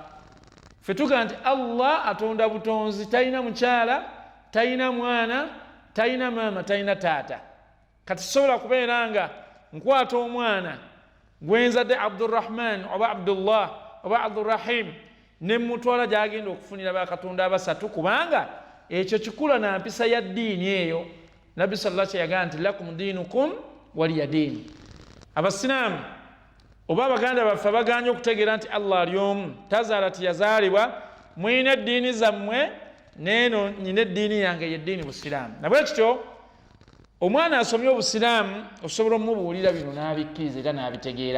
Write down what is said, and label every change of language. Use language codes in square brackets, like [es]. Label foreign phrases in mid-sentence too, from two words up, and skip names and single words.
[lg] Ffe tugamba nti Allah atonda butonzi, talina mukyala, talina mwana, talina maama, talina taata. Kati sobola kubeera nga nkwata omwana gwenzadde Abdurrahman oba Abdullah oba Abdurrahim ne mutwala gy'agenda okufunira bakatonda abasatu, kubanga ekyo kikula na mpisa ya ddiini eyo. Nabbi [ar] صلى الله عليه وسلم [lg] yagamba nti [ar] لكم دينكم ولي دين. [lg] Abasiraamu oba abaganda baffe baganye okutegeera nti Allah ali omu, tazaala tiyazaalibwa, mwine eddiini zammwe, neeno nyina eddiini yange yeddiini busiraamu. Nabwe kityo omwana asomye obusiraamu osobola omubuulira bino n'abikkiriza era n'abitegeera.